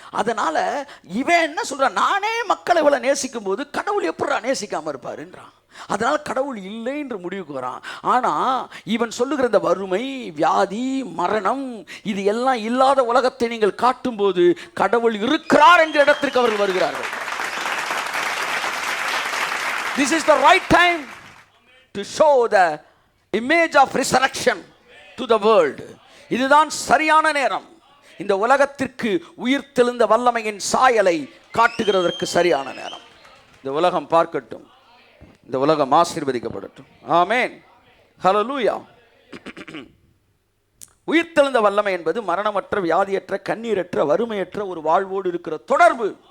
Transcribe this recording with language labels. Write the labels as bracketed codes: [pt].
[ta] அதனால இவன் என்ன சொல்றான்? நானே மக்களை இவ்வளவு நேசிக்கும் போது கடவுள் எப்படா நேசிக்காம இருப்பாருன்றான். அதனால கடவுள் இல்லை என்று முடிவுக்கு வரான். ஆனா இவன் சொல்லுகிற இந்த வறுமை, வியாதி, மரணம், இது எல்லாம் இல்லாத உலகத்தை நீங்கள் காட்டும் போது கடவுள் இருக்கிறார் என்கிற இடத்திற்கு அவர்கள் வருகிறார்கள். [en] This is the right time to show the image of resurrection to the world. [ta] இதுதான் சரியான நேரம். இந்த உலகத்திற்கு உயிர்த்தெழுந்த வல்லமையின் சாயலை காட்டுகிறதற்கு சரியான நேரம். இந்த உலகம் பார்க்கட்டும், இந்த உலகம் ஆசீர்வதிக்கப்படட்டும். ஆமென். ஹல்லேலூயா. உயிர்த்தெழுந்த வல்லமை என்பது மரணமற்ற, வியாதியற்ற, கண்ணீரற்ற, வறுமையற்ற ஒரு வாழ்வோடு இருக்கிற தொடர்பு.